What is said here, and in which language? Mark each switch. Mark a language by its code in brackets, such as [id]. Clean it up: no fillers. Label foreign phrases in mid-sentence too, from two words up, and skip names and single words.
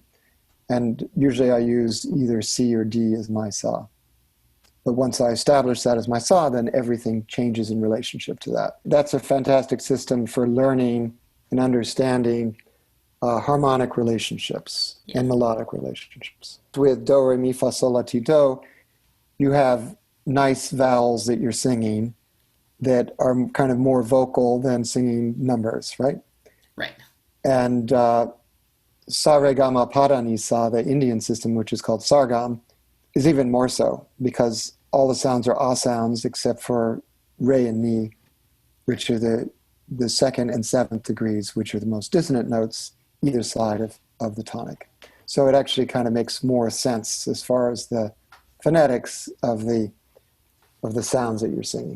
[en] And usually I use either C or D as my sa. But once I establish that as my saw, then everything changes in relationship to that. That's a fantastic system for learning and understanding harmonic relationships Yeah. and melodic relationships. With do, re, mi, fa, sol, la, ti, do, you have nice vowels that you're singing that are kind of more vocal than singing numbers, right? Right. And sa, re, ga, ma, pa, da, ni, sa, the Indian system, which is called sargam, is even more so because all the sounds are ah sounds except for re and mi, which are the second and seventh degrees, which are the most dissonant notes either side of the tonic. So it actually kind of makes more sense as far as the phonetics of the sounds that you're singing.